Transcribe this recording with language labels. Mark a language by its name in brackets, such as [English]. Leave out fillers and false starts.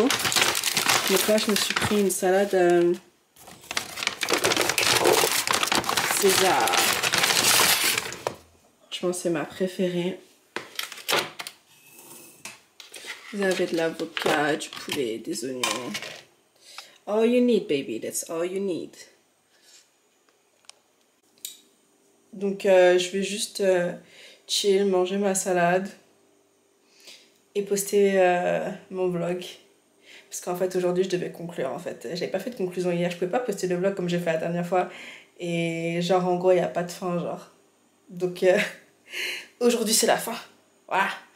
[French] Donc là je me suis pris une salade César. Je pense que c'est ma préférée. Vous avez de l'avocat, du poulet, des oignons. [English] All you need baby, that's all you need. [French] Donc je vais juste chill, manger ma salade et poster mon vlog. Parce qu'en fait aujourd'hui je devais conclure en fait. J'avais pas fait de conclusion hier, je pouvais pas poster le vlog comme j'ai fait la dernière fois. Et genre en gros il n'y a pas de fin genre. Donc aujourd'hui c'est la fin. Voilà.